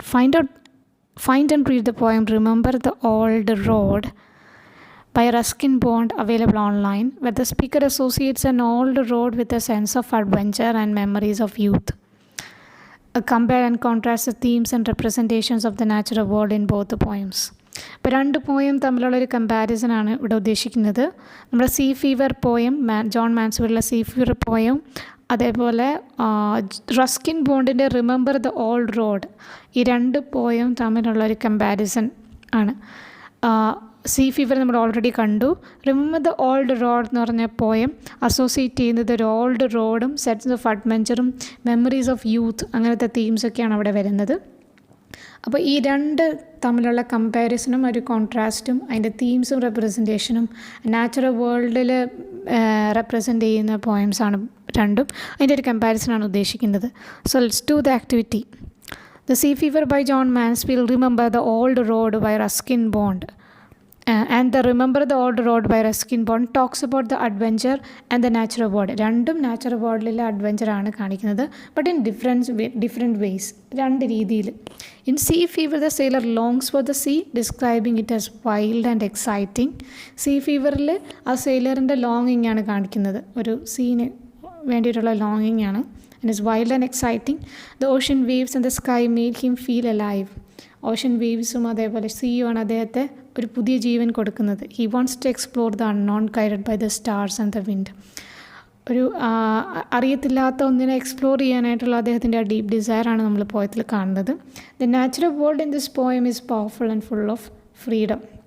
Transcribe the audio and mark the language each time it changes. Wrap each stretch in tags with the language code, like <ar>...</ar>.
<en>Find and read the poem Remember the Old Road by Ruskin Bond, available online, where the speaker associates an old road with a sense of adventure and memories of youth. Compare and contrast the themes and representations of the natural world in both the poems.</en> <ml>ഇപ്പോൾ രണ്ട് poem തമ്മിലുള്ളൊരു കമ്പാരിസനാണ് ഇവിടെ ഉദ്ദേശിക്കുന്നത്. നമ്മുടെ see fever poem, John മാൻസ്ഫീൽഡിലെ see fever poem, അതേപോലെ Ruskin ബോണ്ടിൻ്റെ remember the old road, ഈ രണ്ട് poem തമ്മിലുള്ളൊരു comparison ആണ്. See fever നമ്മൾ ഓൾറെഡി കണ്ടു. റിമെമ്പർ ദ ഓൾഡ് റോഡ് എന്ന് പറഞ്ഞ പോയം അസോസിയേറ്റ് ചെയ്യുന്നത് ഒരു ഓൾഡ് റോഡും sets of അഡ്വഞ്ചറും</ml> <en>memories of youth</en> <ml>അങ്ങനത്തെ തീംസൊക്കെയാണ് അവിടെ വരുന്നത്. അപ്പോൾ ഈ രണ്ട് തമ്മിലുള്ള കമ്പാരിസണും ഒരു കോൺട്രാസ്റ്റും അതിൻ്റെ തീംസും റെപ്രസെൻറ്റേഷനും നാച്ചുറൽ വേൾഡിൽ റെപ്രസെൻ്റ് ചെയ്യുന്ന പോയംസാണ് രണ്ടും. അതിൻ്റെ ഒരു കമ്പാരിസനാണ് ഉദ്ദേശിക്കുന്നത്.</ml> <en>So let's do the activity. The Sea Fever by John Mansfield, Remember the Old Road by Ruskin Bond. And the Remember the Old Road by Ruskin Bond talks about the adventure and the natural world.</en> <ml>രണ്ടും natural വേൾഡിലെ അഡ്വഞ്ചറാണ് കാണിക്കുന്നത്,</ml> <en>but in different ways,</en> <ml>രണ്ട് രീതിയിൽ.</ml> <en>In sea fever the sailor longs for the sea, describing it as wild and exciting.</en> <ml>See ഫീവറിൽ ആ സെയിലറിൻ്റെ ലോങ്ങിങ് ആണ് കാണിക്കുന്നത്, ഒരു scene വേണ്ടിയിട്ടുള്ള ലോങ്ങിങ് ആണ്.</ml> <en>And is wild and exciting. The ocean waves and the sky made him feel alive.</en> <ml>Ocean വേവ്സും അതേപോലെ സീയുമാണ് അദ്ദേഹത്തെ ഒരു പുതിയ ജീവൻ കൊടുക്കുന്നത്.</ml> <en>He wants to explore the unknown guided by the stars and the wind.</en> <ml>ഒരു അറിയത്തില്ലാത്ത ഒന്നിനെ എക്സ്പ്ലോർ ചെയ്യാനായിട്ടുള്ള അദ്ദേഹത്തിൻ്റെ ആ ഡീപ്പ് ഡിസയറാണ് നമ്മൾ പോയത്തിൽ കാണുന്നത്.</ml> <en>The natural world in this poem is powerful and full of freedom.</en>